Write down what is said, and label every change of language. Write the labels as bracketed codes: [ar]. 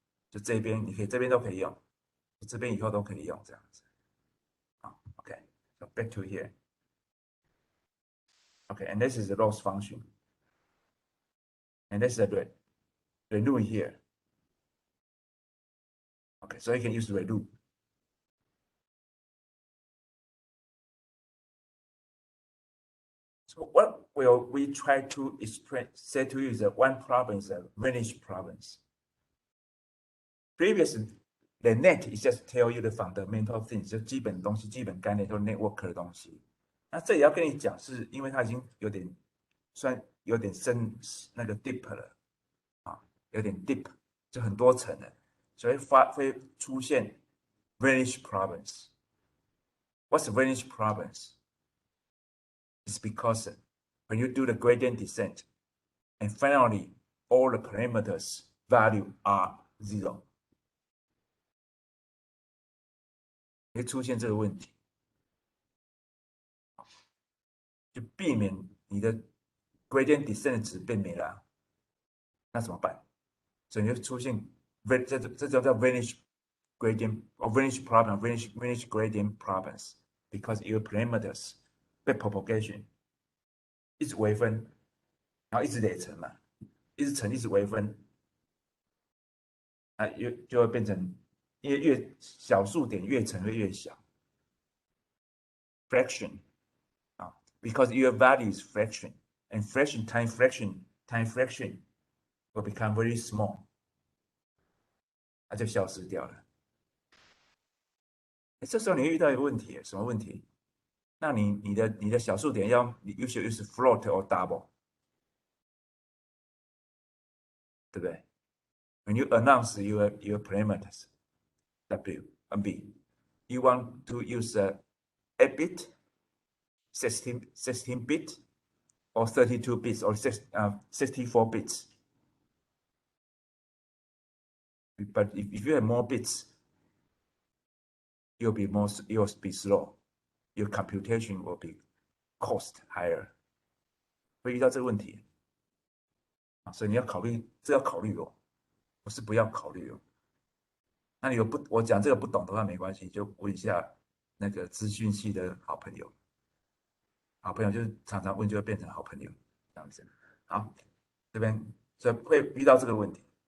[zh] 就这边你可以这边都可以用，这边以后都可以用这样子。 [en] Okay, so back to here. Okay, and this is the loss function. And this is the ReLU here. Okay, so you can use ReLU. So what will we try to explain, say to you is that one problem is a managed problems. Previously, the net is just tell you the fundamental things, [zh] 就基本东西、基本概念，都 network 的东西。那这也要跟你讲，是因为它已经有点算有点深那个 deep 了啊，有点 deep， 就很多层了，所以会出现 vanish problems。 [en] What's vanish problems? It's because when you do the gradient descent, and finally all the parameters value are 0， [zh] 会出现这个问题，就避免你的 gradient descent 值变没了，那怎么办？所以就出现这叫 [en] vanish gradient or vanish problem, vanish gradient problems because your parameters [zh] 被 propagation 一直微分，然后一直累乘嘛，一直乘一直微分，啊，就会变成，因为越小数点越乘会越小 [en] ，fraction 啊 ，because your value is fraction and fraction time fraction time fraction will become very small， [zh] 它就消失掉了。这时候你会遇到一个问题，什么问题？那你的小数点要你 [en] usually use float or double， [zh] 对不对 [en] ？When you announce your parameters W and B, you want to use a 8-bit, 16 bit, or 32 bits, or 64 bits. But if you have more bits, you'll be slow. Your computation will be cost higher. [zh] 会遇到这个问题啊，所以你要考虑，这要考虑哦，不是不要考虑哦。那你有不，我讲这个不懂的话没关系，就问一下那个资讯系的好朋友。好朋友就是常常问，就会变成好朋友这样子。好，这边所以会遇到这个问题。